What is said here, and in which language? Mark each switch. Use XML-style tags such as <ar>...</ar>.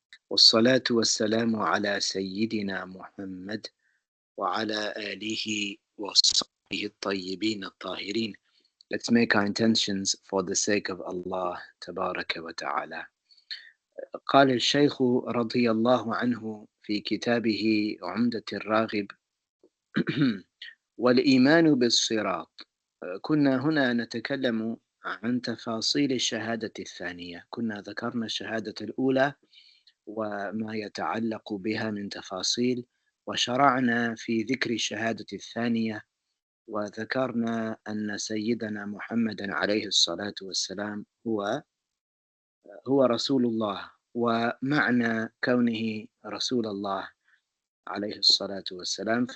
<ar>والصلاة والسلام على سيدنا محمد وعلى آله وصحبه الطيبين الطاهرين.</ar> <en>Let's make our intentions for the sake of Allah</en> <ar>تبارك وتعالى. قال الشيخ رضي الله عنه في كتابه عمدة الراغب والإيمان بالصراط. كنا هنا نتكلم عن تفاصيل الشهادة الثانية. كنا ذكرنا الشهادة الأولى وما يتعلق بها من تفاصيل، وشرعنا في ذكر الشهادة الثانية، وذكرنا أن سيدنا محمدا عليه الصلاة والسلام هو رسول الله، ومعنى كونه رسول الله عليه الصلاة والسلام.</ar>